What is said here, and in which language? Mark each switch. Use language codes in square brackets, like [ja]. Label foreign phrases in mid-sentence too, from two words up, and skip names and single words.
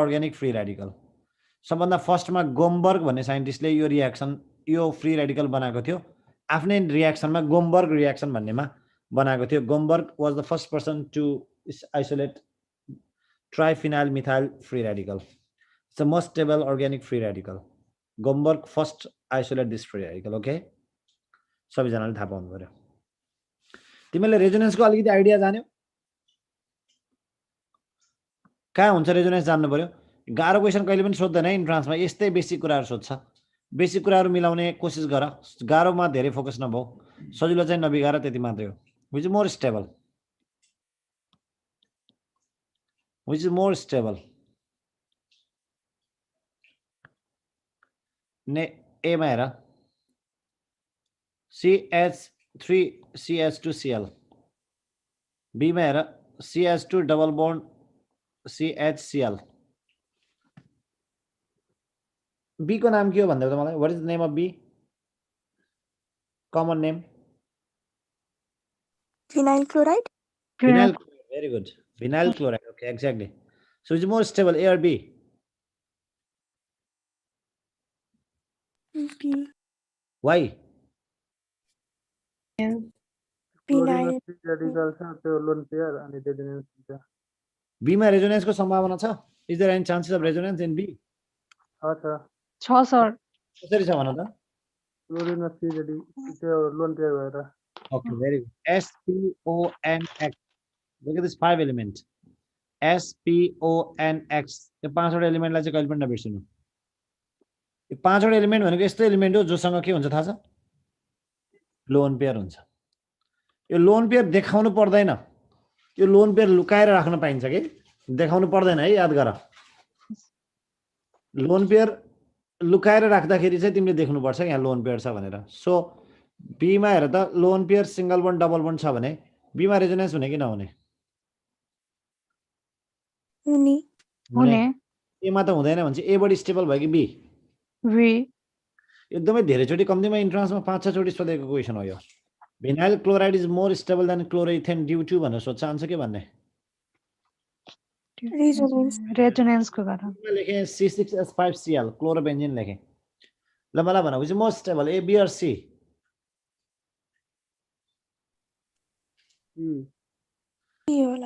[en] organic free radical [ne] सबभन्दा फर्स्टमा गोमबर्ग भन्ने साइन्टिस्टले यो रियाक्सन यो [en] free radical [ne] बनाएको थियो आफ्नै रियाक्सनमा गोमबर्ग रियाक्सन भन्नेमा बनाएको थियो [en] Gomberg was the first person to isolate triphenyl methyl free radical it's the most stable organic free radical Gomberg first isolate this free radical okay [ne] सबैजनाले थाहा पाउनु पर्यो तिमीले रेजोनेन्सको अलिकति आइडिया जान्यौ कहाँ हुन्छ रेजोनेन्स जान्नु पर्यो गाह्रो क्वेसन कहिले पनि सोध्दैन इन्ट्रान्समा यस्तै बेसिक कुराहरू सोध्छ बेसिक कुराहरू मिलाउने कोसिस गर गाह्रोमा धेरै फोकस नभऊ सजिलो चाहिँ नबिगार त्यति मात्रै हो [en] which is more [ne] स्टेबल ने एमा हेर CH3CH2Cl B मा हेर CH2 [en] double bond [ne] CHCl B को नाम के हो भन्दै त मलाई [en] what is the name of B common name Vinyl chloride. vinyl chloride very good vinyl chloride okay exactly so it's more stable A or B B. why Vinyl. [ne] रेडिकल छ त्यो [en] lone pair [ne] अनि रेजोनेन्स हुन्छ B मा रेजोनेन्स को सम्भावना छ [en] is there any chances of resonance in B [ne] छ सर कसरी छ भन त क्लोरिनमा सी रेडी त्यो [en] lone pair [ne] भएर [en] okay very good SPONX look at this 5 element SPONX [ne] यो पाँचवटा एलिमेन्टलाई चाहिँ कहिले पनि नबिर्सिनु यो पाँचवटा एलिमेन्ट भनेको यस्तो एलिमेन्ट हो जोसँग के हुन्छ थाहा छ [en] lone pair [ne] हुन्छ यो [en] lone pair [ne] देखाउनु पर्दैन यो [en] lone pair [ne] लुकाएर राख्न पाइन्छ कि देखाउनु पर्दैन है याद गर [en] lone pair [ne] लुकाएर राख्दाखेरि चाहिँ तिमीले देख्नुपर्छ यहाँ [en] lone pair [ne] छ भनेर सो B मा हेर त [en] lone pair single bond double bond [ne] छ भने B मा रेजोनेन्स हुने कि नहुने हुने A मा त हुँदैन भने चाहिँ A बढी स्टेबल भयो कि B V एकदमै धेरैचोटि कम्तीमा इन्ट्रान्समा 5-6 चोटि सोधेको क्वेसन हो यो [en] vinyl chloride is more stable than chloroethane due to [ne] भनेर सोध्छ आन्सर के भन्ने रेजोनेन्स को कारण लेखेँ C6H5Cl क्लोरोबेन्जिन लेखेँ ल मलाई भन [en] which most stable A B or C [ne] C होला